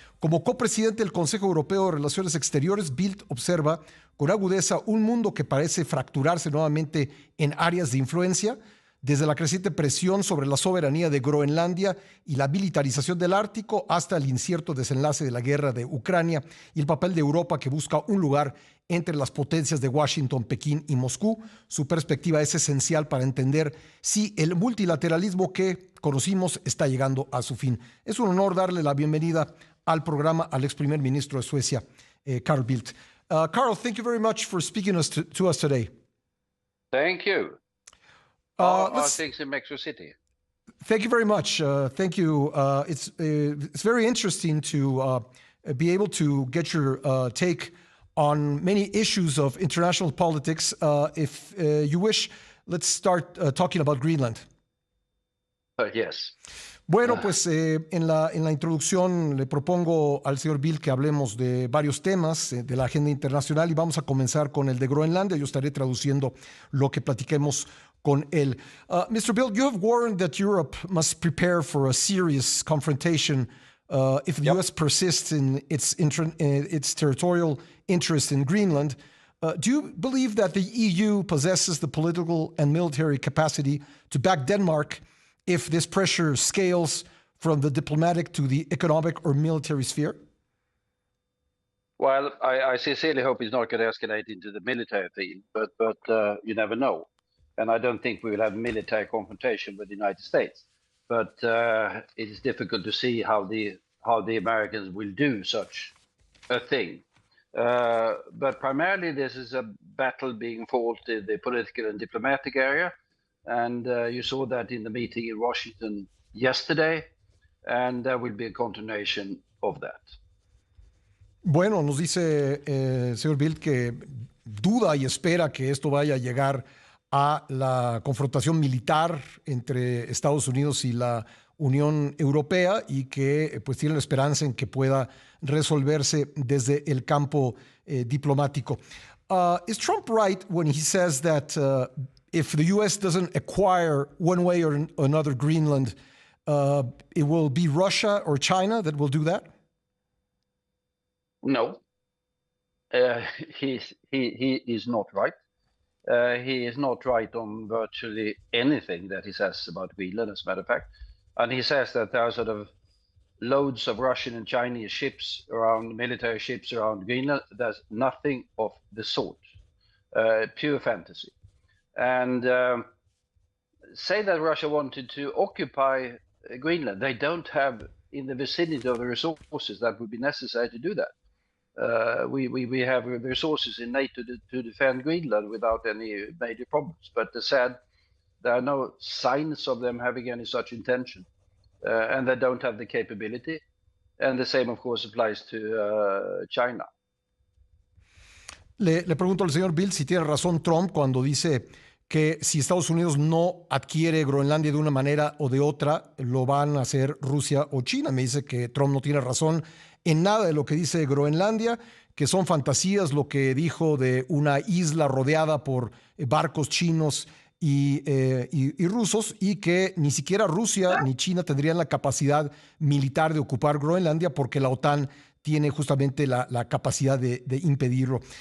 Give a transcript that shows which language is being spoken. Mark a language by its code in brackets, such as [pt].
[es] Como copresidente del Consejo Europeo de Relaciones Exteriores, Bildt observa con agudeza un mundo que parece fracturarse nuevamente en áreas de influencia, desde la creciente presión sobre la soberanía de Groenlandia y la militarización del Ártico hasta el incierto desenlace de la guerra de Ucrania y el papel de Europa que busca un lugar entre las potencias de Washington, Pekín y Moscú. Su perspectiva es esencial para entender si el multilateralismo que conocimos está llegando a su fin. Es un honor darle la bienvenida al programa al ex primer ministro de Suecia, Carl Bildt. [en] Carl, thank you very much for speaking to us today. Thank you. How are things in Mexico City? Thank you very much. Thank you. It's very interesting to be able to get your take on many issues of international politics. If you wish, let's start talking about Greenland. Yes. [es] Bueno, pues en la introducción le propongo al señor Bildt que hablemos de varios temas de la agenda internacional y vamos a comenzar con el de Groenlandia. Yo estaré traduciendo lo que platiquemos con él. [en] Mr. Bildt, you have warned that Europe must prepare for a serious confrontation if the U.S. persists in its territorial interest in Greenland. Do you believe that the EU possesses the political and military capacity to back Denmark if this pressure scales from the diplomatic to the economic or military sphere? Well, I sincerely hope it's not going to escalate into the military field, but you never know. And I don't think we will have military confrontation with the United States. But it is difficult to see how the Americans will do such a thing. But primarily, this is a battle being fought in the political and diplomatic area. And you saw that in the meeting in Washington yesterday, and there will be a continuation of that. [es] Bueno, nos dice señor Bildt que duda y espera que esto vaya a llegar a la confrontación militar entre Estados Unidos y la Unión Europea y que pues tiene la esperanza en que pueda resolverse desde el campo diplomático. [en] Is Trump right when he says that if the U.S. doesn't acquire one way or another Greenland, it will be Russia or China that will do that? No, he is not right. He is not right on virtually anything that he says about Greenland, as a matter of fact. And he says that there are sort of loads of Russian and Chinese ships around, military ships around Greenland. There's nothing of the sort. Pure fantasy. And say that Russia wanted to occupy Greenland. They don't have in the vicinity of the resources that would be necessary to do that. We have resources in NATO to defend Greenland without any major problems. But as said, there are no signs of them having any such intention. And they don't have the capability. And the same, of course, applies to China. [es] Le pregunto al señor Bildt si tiene razón Trump cuando dice que si Estados Unidos no adquiere Groenlandia de una manera o de otra, lo van a hacer Rusia o China. Me dice que Trump no tiene razón en nada de lo que dice de Groenlandia, que son fantasías lo que dijo de una isla rodeada por barcos chinos y rusos, y que ni siquiera Rusia ni China tendrían la capacidad militar de ocupar Groenlandia porque la OTAN tiene justamente la capacidad de impedirlo.